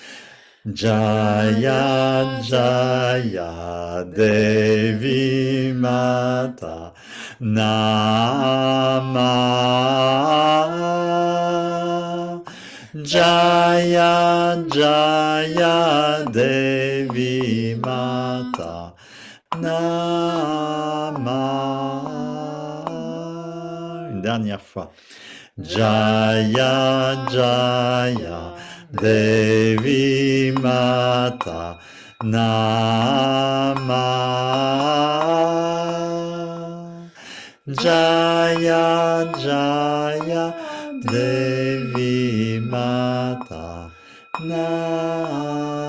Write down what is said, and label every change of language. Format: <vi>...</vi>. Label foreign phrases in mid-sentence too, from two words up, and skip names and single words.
<sa>जय जय देवी माता नमः. जय जय देवी माता नमः.</sa> <fr>Une dernière fois.</fr> <sa>जय जय देवी माता नमः. जय जय देवी माता नमः.</sa>